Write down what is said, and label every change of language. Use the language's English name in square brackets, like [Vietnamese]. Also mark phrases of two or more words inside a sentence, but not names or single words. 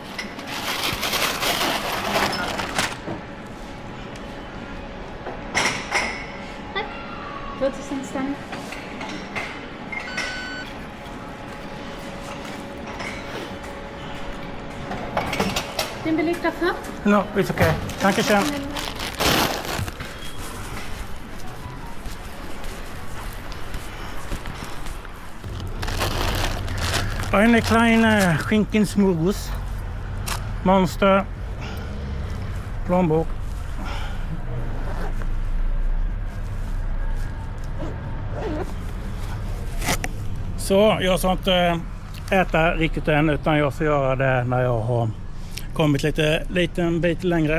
[German] Nein. 40 sind es dann. Den Beleg dafür? [English] No, it's okay. [German] Dankeschön. Eine kleine Schinkensmörgås. [Swedish] Monster. Plånbok. Så jag ska inte äta riktigt än, utan jag ska göra det när jag har kommit liten bit längre.